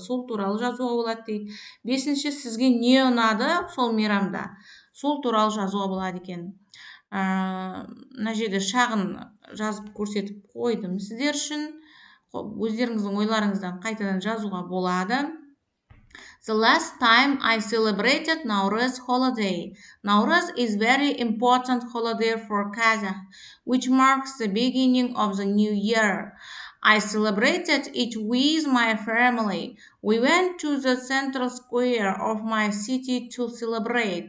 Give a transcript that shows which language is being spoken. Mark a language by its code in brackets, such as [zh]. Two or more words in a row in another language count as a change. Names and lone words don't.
[kk] Сол туралы жазуға болады дейді. Бесінші, сізге не ұнады сол мейрамда? Сол туралы жазуға болады екен. Мына жерде шағын жазып көрсетіп қойдым сіздер үшін. Өздеріңіздің ойларыңыздан қайтадан жазуға болады. [en] The last time I celebrated Nowruz holiday. Nowruz is very important holiday for Kazakh, which marks the beginning of the new year. I celebrated it with my family. We went to the central square of my city to celebrate.